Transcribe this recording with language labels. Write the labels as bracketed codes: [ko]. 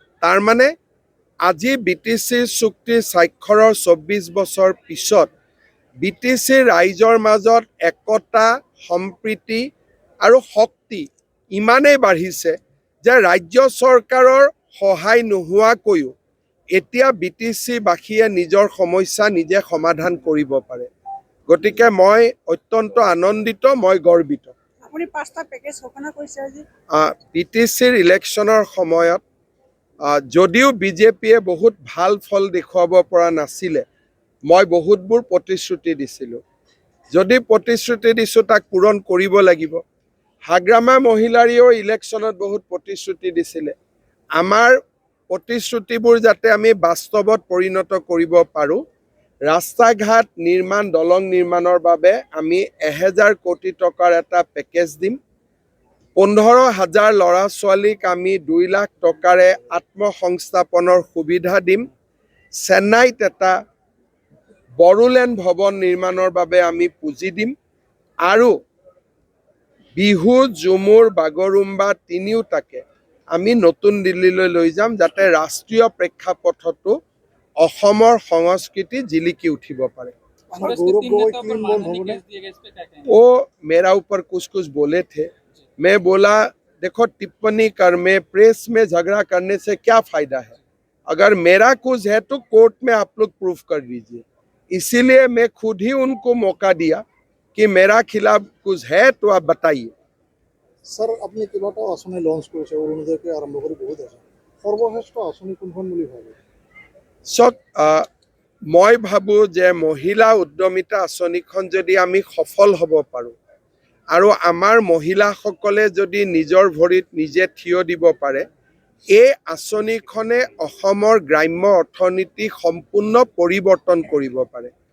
[as] তাৰমানে আজি বিটিসিৰ চুক্তি স্বাক্ষৰৰ 24 বছৰ পিছত বিটিসিৰ ৰাইজৰ মাজত একতা সম্প্ৰীতি আৰু শক্তি ইমানেই বাঢ়িছে যে ৰাজ্য চৰকাৰৰ সহায় নোহোৱাকৈও এতিয়া বিটিসিবাসীয়ে নিজৰ সমস্যা নিজে সমাধান কৰিব পাৰে। গতিকে মই অত্যন্ত আনন্দিত, মই গৰ্বিত। আপুনি 5টা পেকেজ ঘোষণা কৰিছে আজি। বিটিসিৰ ইলেকশ্যনৰ সময়ত যদিও বিজেপিয়ে বহুত ভাল ফল দেখুৱাব পৰা নাছিলে, মই বহুতবোৰ প্ৰতিশ্ৰুতি দিছিলোঁ। যদি প্ৰতিশ্ৰুতি দিছোঁ তাক পূৰণ কৰিব লাগিব। হাগ্ৰামা মহিলাৰীও ইলেকশ্যনত বহুত প্ৰতিশ্ৰুতি দিছিলে। আমাৰ প্ৰতিশ্ৰুতিবোৰ যাতে আমি বাস্তৱত পৰিণত কৰিব পাৰোঁ, ৰাস্তা ঘাট নিৰ্মাণ দলং নিৰ্মাণৰ বাবে আমি 1000 কোটি টকাৰ এটা পেকেজ দিম। 15,000 ল'ৰা ছোৱালীক আমি 2 লাখ টকাৰে আত্মসংস্থাপনৰ সুবিধা দিম। চেন্নাইত এটা বড়োলেণ্ড ভৱন নিৰ্মাণৰ বাবে আমি পুঁজি দিম আৰু বিহু ঝুমুৰ বাগৰুম্বা তিনিওটাকে আমি নতুন দিল্লীলৈ লৈ যাম যাতে ৰাষ্ট্ৰীয় প্ৰেক্ষাপটতো অসমৰ সংস্কৃতি জিলিকি উঠিব পাৰে। [hi] वो मेरा ऊपर कुछ कुछ बोले थे। मैं बोला देखो टिप्पणी कर में प्रेस में झगड़ा करने से क्या फायदा है, अगर मेरा कुछ है तो कोर्ट में आप लोग प्रूफ कर दीजिए। इसीलिए मैं खुद ही उनको मौका दिया कि मेरा खिलाफ कुछ है तो आप बताइए। [as] सर अपनी किलोटा आसनी लॉन्च কৰিছে অৰুণোদয়কে আৰম্ভ কৰি বহুত আছে, সৰ্বশ্ৰেষ্ঠ আঁচনি কোনখন বুলি ভাবে? চক মই ভাবোঁ যে মহিলা উদ্যমিতা আঁচনিখন যদি আমি সফল হ'ব পাৰোঁ আৰু আমাৰ মহিলাসকলে যদি নিজৰ ভৰিত নিজে থিয় দিব পাৰে, এই আঁচনিখনে অসমৰ গ্ৰাম্য অৰ্থনীতি সম্পূৰ্ণ পৰিৱৰ্তন কৰিব পাৰে।